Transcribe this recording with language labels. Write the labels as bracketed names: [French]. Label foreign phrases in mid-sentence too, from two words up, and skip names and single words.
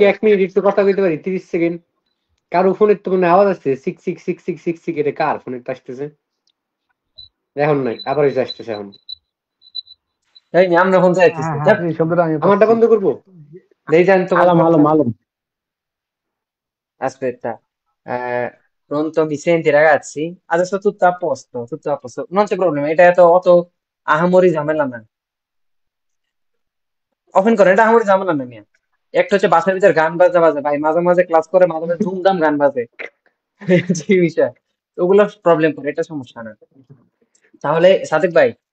[Bangla] সবাই। 1 মিনিট একটু কথা কইতে পারি? 30 সেকেন্ড। কারো ফোনের তো মানে আওয়াজ আসছে, সিক সিক সিক সিক সিক সিক, এটা কার ফোনের আসতেছে? এখন নাই, আবার এসে আসতেছে এখন। এই নিয়ে আমরা ফোন হ্যাঁ চাইতেছি, হ্যাঁ হ্যাঁ। যাক, এই শব্দটা আমি আমারটা পাচ্ছি। বন্ধ করবো? দেই যান তোমার আলম কথা। আলম আলম [Italian] Aspetta, pronto, mi senti ragazzi? Adesso tutto a posto, non c'è problema, [Bangla] এটা তো অত আহামরি ঝামেলা না। ওপেন করেন, এটা আহামরি ঝামেলা না মিয়া। একটা হচ্ছে বাসার ভিতর গান বাজা বাজে ভাই, মাঝে মাঝে ক্লাস করে, মাঝে মাঝে ধুমধাম গান বাজে, যে বিষয়, ওগুলো প্রবলেম করে, এটা সমস্যা না। তাহলে সাদেক ভাই,